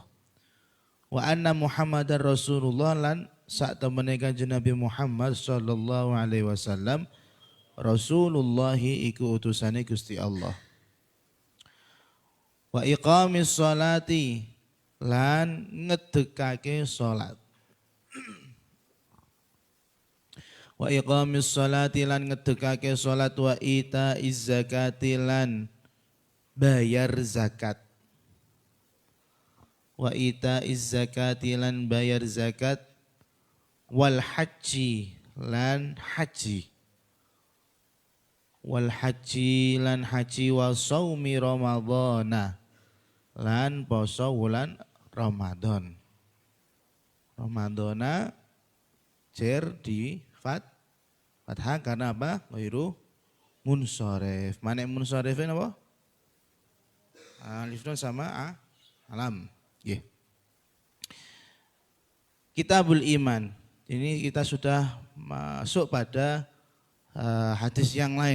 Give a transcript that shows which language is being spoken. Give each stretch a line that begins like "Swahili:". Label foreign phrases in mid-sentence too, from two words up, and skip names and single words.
Arabic: وأن محمدا رسول الله
Javanese: lan sak temene Kanjeng Nabi Muhammad
Arabic: صلى الله عليه وسلم
Javanese: Rasulullah iku utusane Gusti Allah.
Arabic: وإقام الصلاة
Javanese: lan ngedekake salat.
Arabic: وإقام الصلاة
Javanese: lan ngedekake salat
Arabic: وإيتاء الزكاة
Javanese: lan bayar zakat.
Arabic: وإيتاء الزكاة
Javanese: lan bayar zakat wal haji lan haji. Wal haji lan haji
Arabic: وصوم رمضان
Javanese: lan poso wulan Ramadan.
Indonesian: Ramadana jer di fathah karena apa?
Arabic: غير منصرف.
Indonesian: Mana munsharifin apa? Alif nun sama alam. Yeah. Kitabul Iman. Ini kita sudah masuk pada hadis yang lain.